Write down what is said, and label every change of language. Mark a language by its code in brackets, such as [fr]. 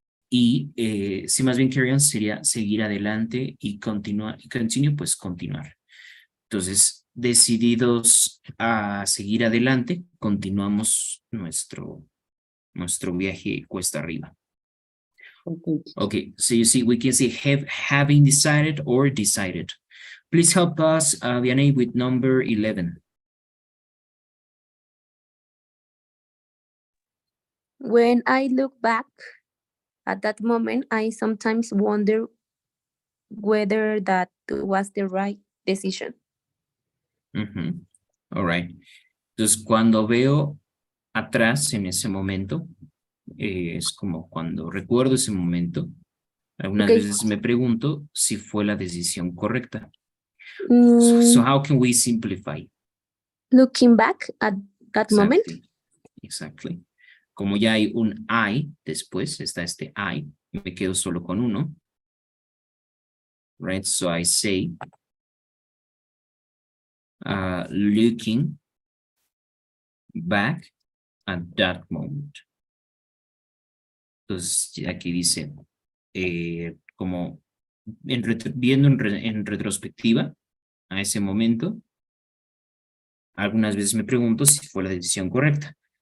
[es] Y si más bien carry on sería seguir adelante y continuar, y continue, pues continuar. Entonces, decididos a seguir adelante, continuamos nuestro viaje cuesta arriba. [en] Okay, so you see, we can say having decided or decided. Please help us, Vianney, with number 11. When I look back at that moment, I sometimes wonder whether that was the right decision. All right. [es] Entonces, cuando veo atrás en ese momento, es como cuando recuerdo ese momento, algunas [en] Okay. [es] veces me pregunto si fue la decisión correcta. Mm, [en] So how can we simplify? looking back at that moment, Exactly. [es] Como ya hay un I después, está este I, me quedo solo con uno. [en] Right, so I say, looking back at that moment. [es] Entonces, aquí dice, como viendo en retrospectiva a ese momento, algunas veces me pregunto si fue la decisión correcta.